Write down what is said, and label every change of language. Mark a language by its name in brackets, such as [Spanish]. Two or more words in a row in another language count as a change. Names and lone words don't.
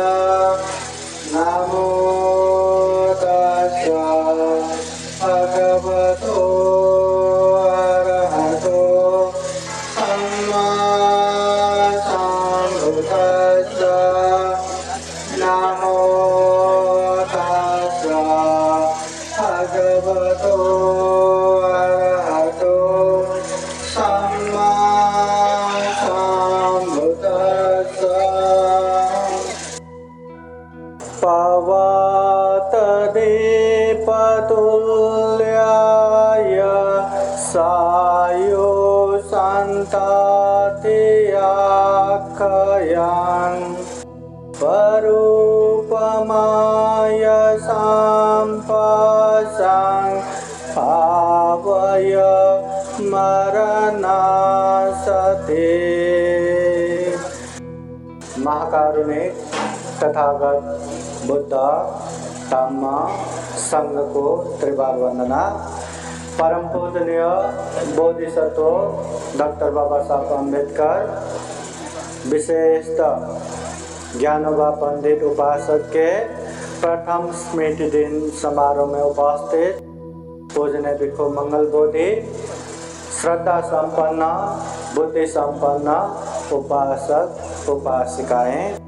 [Pali] नमो तस्सा भगवतो अरहतो सम्मा सम्बुद्धस्सा. नमो तस्सा भगवतो अरहतो सम्मा सम्बुद्धस्सा. पवतदीपतुल्याय सायो सन्ततियाख्यान् परूपमाय सम्पसां भावय मरणासते. [Hindi] महाकारुणिक तथागत बुद्ध धम्म संघ को त्रिबार वंदना. परम पूजनीय बोधिसत्व डॉक्टर बाबा साहब अम्बेडकर, विशेषतः ज्ञानोबा पंडित उपासक के प्रथम स्मृति दिन समारोह में उपस्थित पूजनीय भिक्षु मंगल बोधि, श्रद्धा संपन्न बुद्धि संपन्न उपासक उपासिकाएं.